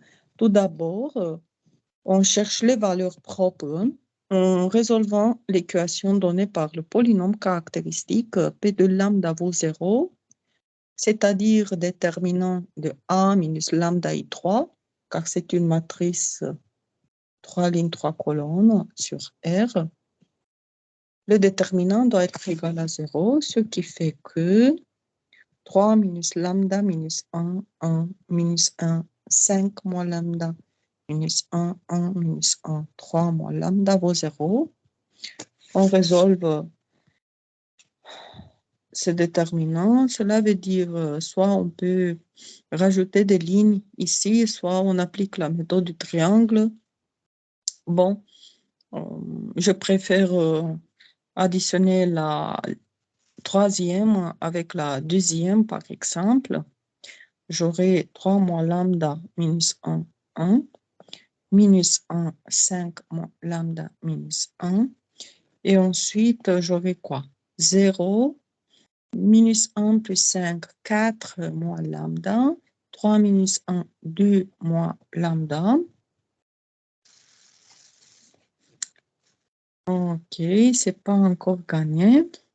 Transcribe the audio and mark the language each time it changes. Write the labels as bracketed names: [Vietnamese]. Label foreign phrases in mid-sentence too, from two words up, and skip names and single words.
[French] Tout d'abord, on cherche les valeurs propres en résolvant l'équation donnée par le polynôme caractéristique P de lambda vaut 0, c'est-à-dire déterminant de A minus lambda I3, car c'est une matrice 3 lignes, 3 colonnes sur R. Le déterminant doit être égal à 0, ce qui fait que 3 minus lambda minus 1, 1 minus 1, 5 moins lambda minus 1, 1 minus 1, 3 moins lambda vaut 0. On résolve ce déterminant. Cela veut dire soit on peut rajouter des lignes ici, soit on applique la méthode du triangle. Bon, je préfère additionner la troisième avec la deuxième, par exemple. J'aurai 3 moins lambda minus 1, 1, minus 1, 5 moins lambda minus 1. Et ensuite, j'aurai quoi? 0, minus 1 plus 5, 4 moins lambda. 3 minus 1, 2 moins lambda. Ok, c'est pas encore gagné.